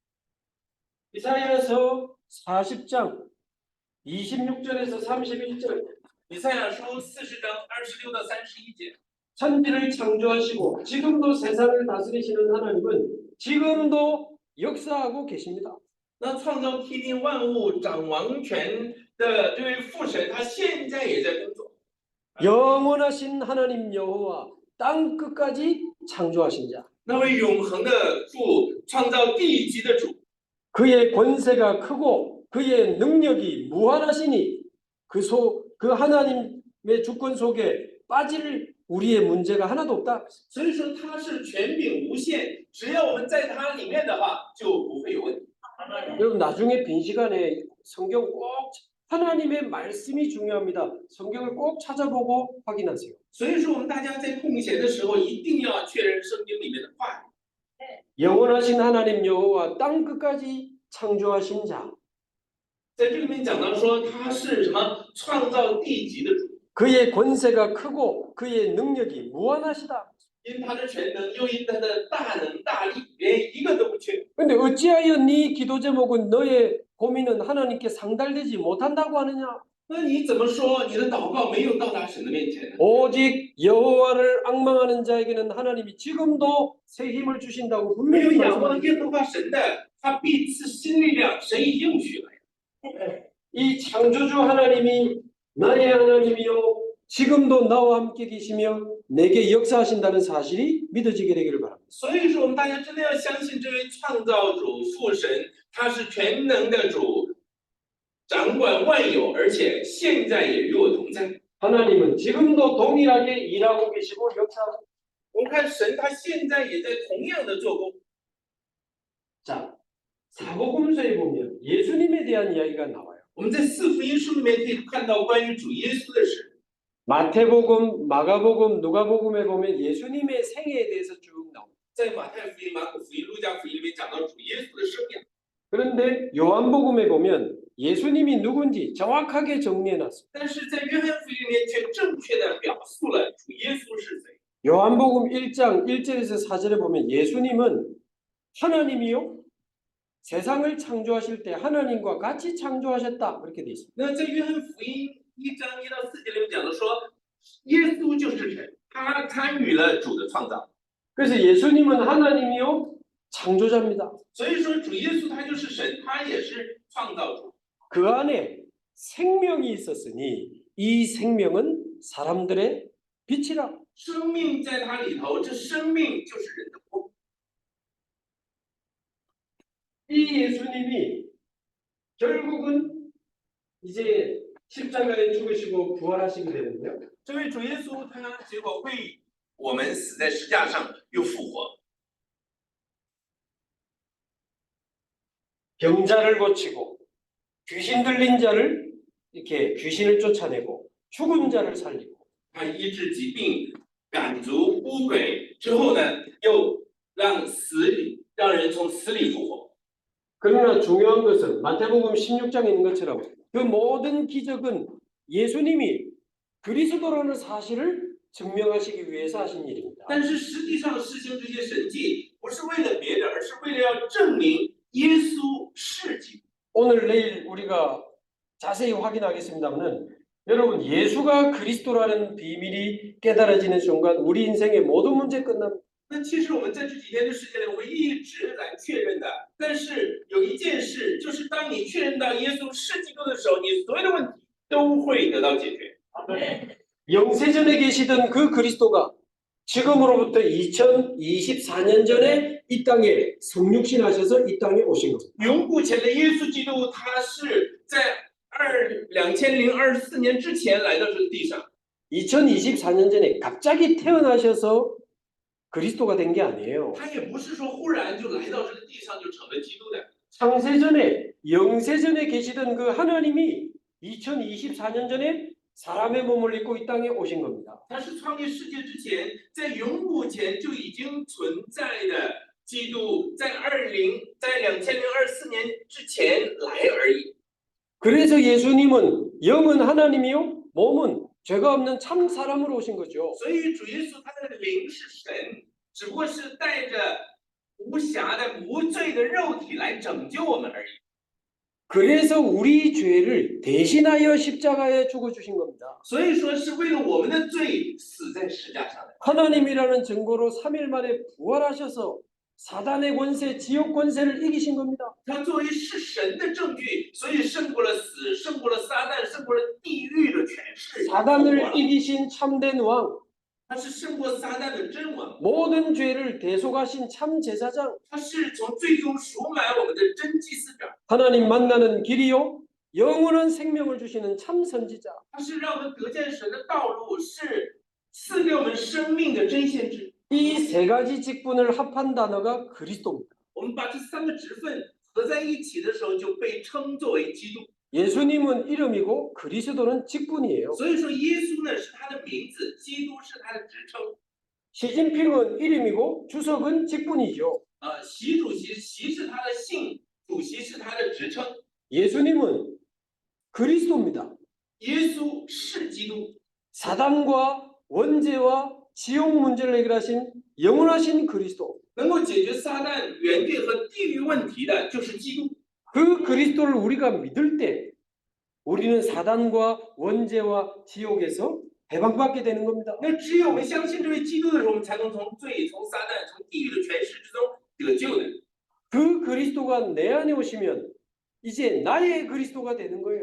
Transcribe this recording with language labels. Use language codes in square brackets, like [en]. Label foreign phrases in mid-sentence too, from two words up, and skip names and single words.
[ko] 이사야서 40장 26절에서 31절 [zh] 以赛亚书40章26到31节， [ko] 천지를 창조하시고 지금도 세상을 다스리시는 하나님은 지금도 역사하고 계십니다. [zh] 那创造天地万物、掌王权的这位父神，他现在也在工作。 [ko] 영원하신 하나님 여호와 땅 끝까지 창조하신 자 [zh] 那位永恒的主，创造地级的主， [ko] 그의 권세가 크고 그의 능력이 무한하시니 그 하나님의 주권 속에 빠질 우리의 문제가 하나도 없다. [zh] 所以说他是权柄无限，只要我们在他里面的话，就不会有问题。 [ko] 여러분 나중에 빈 시간에 성경 꼭 하나님의 말씀이 중요합니다. 성경을 꼭 찾아보고 확인하세요. [zh] 所以说我们大家在空闲的时候，一定要确认圣经里面的话语。 [ko] 영원하신 하나님 여호와 땅 끝까지 창조하신 자 [zh] 在这里面讲到说他是什么创造地级的主， [ko] 그의 권세가 크고 그의 능력이 무한하시다. [zh] 因他的全能，又因他的大能大力，连一个都不缺。 [ko] 근데 어찌하여 네 기도 제목은 너의 고민은 하나님께 상달되지 못한다고 하느냐? [zh] 那你怎么说你的祷告没有到达神的面前呢？ [ko] 오직 여호와를 앙망하는 자에게는 하나님이 지금도 새 힘을 주신다고 [zh] 没有 [ko] 분명히 [zh] 仰望 [ko] 말씀하셨습니다. [zh] 耶和华神的，他必赐新力量，神已应许了。 [ko] 이 창조주 하나님이 나의 하나님이요 지금도 나와 함께 계시며 내게 역사하신다는 사실이 믿어지게 되기를 바랍니다. [zh] 所以说，我们大家真的要相信这位创造主父神，他是全能的主， 掌管万有，而且现在也与我同在。 [ko] 하나님은 지금도 동일하게 일하고 계시고 역사하고. [zh] 我们看神，他现在也在同样的做工。 [ko] 자, 사복음서에 보면 예수님에 대한 이야기가 나와요. [zh] 我们在四福音书里面可以看到关于主耶稣的事。 [ko] 마태복음, 마가복음, 누가복음에 보면 예수님의 생애에 대해서 쭉 나옵니다. [zh] 在马太福音、马可福音、路加福音里面讲到主耶稣的生养， [ko] 그런데 요한복음에 보면 예수님이 누군지 정확하게 정리해 놨습니다. [zh] 但是在约翰福音里面却正确的表述了主耶稣是谁。 [ko] 요한복음 1장 1절에서 4절에 보면 예수님은 하나님이요 세상을 창조하실 때 하나님과 같이 창조하셨다 그렇게 돼 있습니다. [zh] 那在约翰福音1章1到4节里面讲的说，耶稣就是神，他参与了主的创造。 [ko] 그래서 예수님은 하나님이요 창조자입니다. [zh] 所以说主耶稣他就是神，他也是创造主。 [ko] 그 안에 생명이 있었으니 이 생명은 사람들의 빛이라. [zh] 生命在他里头，这生命就是人的光。 [ko] 이 예수님이 결국은 이제 십자가에 죽으시고 부활하시게 되는데요. [zh] 这位主耶稣他结果为我们死在石架上又复活， [ko] 병자를 고치고 귀신 들린 자를 이렇게 귀신을 쫓아내고 죽은 자를 살리고 [zh] 他医治疾病，赶逐污鬼之后呢，又让人从死里复活。 [ko] 그러나 중요한 것은 마태복음 16장에 있는 것처럼 그 모든 기적은 예수님이 그리스도라는 사실을 증명하시기 위해서 하신 일입니다. [zh] 但是实际上实行这些神迹，不是为了别的，而是为了要证明耶稣是基督。 [ko] 오늘 내일 우리가 자세히 확인하겠습니다만은 여러분 예수가 그리스도라는 비밀이 깨달아지는 순간 우리 인생의 모든 문제 끝납니다. [zh] 那其实我们在这几天的时间里，我会一直来确认的。但是有一件事，就是当你确认到耶稣是基督的时候，你所有的问题都会得到解决。 [ko] 영세전에 계시던 그 그리스도가 지금으로부터 2024년 전에 이 땅에 성육신하셔서 이 땅에 오신 겁니다. [zh] 永古前的耶稣基督，他是在2024年之前来到这个地上。 [ko] 2024년 전에 갑자기 태어나셔서 그리스도가 된 게 아니에요. [zh] 他也不是说忽然就来到这个地上就成了基督的。 [ko] 창세전에 영세전에 계시던 그 하나님이 2024년 전에 사람의 몸을 입고 이 땅에 오신 겁니다. [zh] 他是创立世界之前，在永古前就已经存在的基督，在2024年之前来而已。 [ko] 그래서 예수님은 영은 하나님이요 몸은 죄가 없는 참 사람으로 오신 거죠. [zh] 所以主耶稣他的灵是神，只不过是带着无瑕的无罪的肉体来拯救我们而已。 [ko] 그래서 우리 죄를 대신하여 십자가에 죽어주신 겁니다. [zh] 所以说是为了我们的罪死在十架上的。 [ko] 하나님이라는 증거로 3일 만에 부활하셔서 사단의 권세, 지옥 권세를 이기신 겁니다. [zh] 他作为是神的证据，所以胜过了死，胜过了撒旦，胜过了地狱的权势。 [ko] 사단을 이기신 참된 왕, [zh] 他是胜过撒旦的真王， [ko] 모든 죄를 대속하신 참 제사장, [zh] 他是从最终赎买我们的真祭司长， [ko] 하나님 만나는 길이요 영원한 생명을 주시는 참 선지자. [zh] 他是让我们得见神的道路，是赐给我们生命的真先知。 [ko] 이 세 가지 직분을 합한 단어가 그리스도입니다. [zh] 我们把这三个职分合在一起的时候，就被称作为基督。 [ko] 예수님은 이름이고 그리스도는 직분이에요. [zh] 所以说，耶稣呢是他的名字，基督是他的职称。 [ko] 시진핑은 이름이고 주석은 직분이죠. [zh] 习主席，习是他的姓，主席是他的职称。 [ko] 예수님은 그리스도입니다. [zh] 耶稣是基督， [ko] 사단과 원죄와 지옥 문제를 해결하신 영원하신 그리스도. [zh] 能够解决撒旦、原罪和地狱问题的，就是基督。 [ko] 그 그리스도를 우리가 믿을 때 우리는 사단과 원죄와 지옥에서 해방받게 되는 겁니다. [zh] 那只有我们相信这位基督的时候，我们才能从罪、从撒旦、从地狱的权势之中得救的。 [ko] 그 그리스도가 내 안에 오시면 이제 나의 그리스도가 되는 거예요.